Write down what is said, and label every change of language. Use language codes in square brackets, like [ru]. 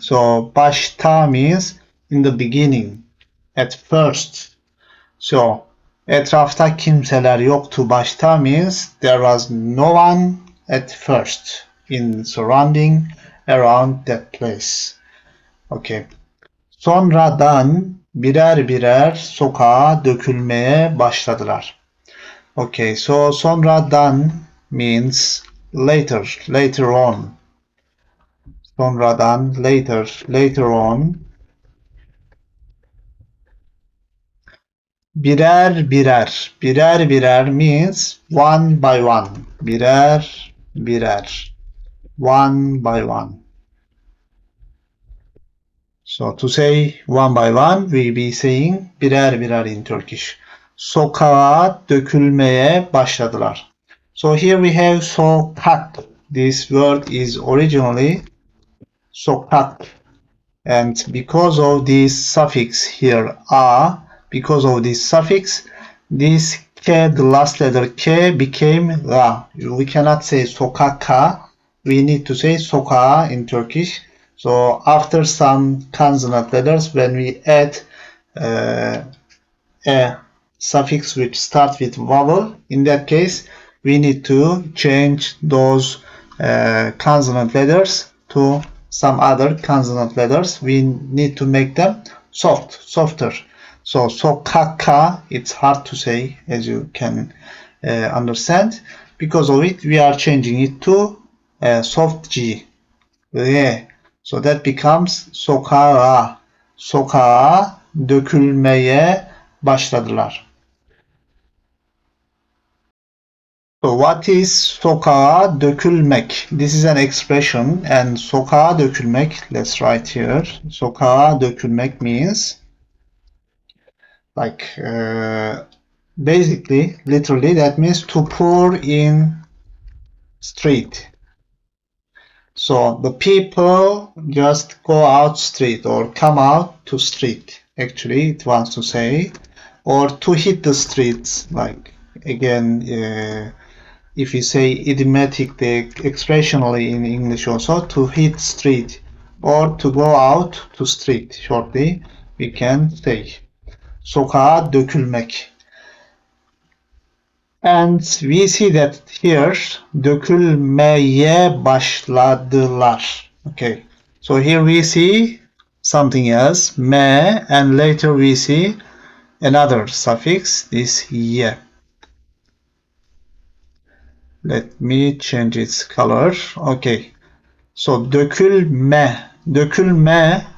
[en] So başta means in the beginning, at first. So [tr] etrafta kimseler yoktu başta [en] means there was no one at first in surrounding around that place. Okay. [tr] Sonradan birer birer sokağa dökülmeye başladılar. [en] Okay, so sonradan means later, later on. Sonradan, later, later on. Birer birer, birer birer means one by one. Birer birer, one by one. So to say one by one, we be saying birer birer in Turkish. [tr] Sokağa dökülmeye başladılar. [en] So here we have sokak. This word is originally sokak. And because of this suffix here, a, because of this suffix, this k, the last letter k became ra. We cannot say sokaka. We need to say sokağa in Turkish. So after some consonant letters, when we add a suffix which starts with vowel, in that case, we need to change those consonant letters to some other consonant letters. We need to make them softer. So sokaka, it's hard to say, as you can understand. Because of it, we are changing it to soft G. Yeah. So that becomes sokağa. [tr] Sokağa dökülmeye başladılar. [en] So what is sokağa dökülmek? This is an expression, and sokağa dökülmek, let's write here. Sokağa dökülmek means like basically, literally, that means to pour in street. So the people just go out street or come out to street. Actually, it wants to say, or to hit the streets. Like again, if you say idiomatically, expressionally in English also, to hit street or to go out to street. Shortly, we can say sokağa dökülmek. And we see that here [tr] dökülmeye başladılar. [en] Okay. So here we see something else, me, and later we see another suffix, this ye. Let me change its color. Okay. So dökülme. Dökülme.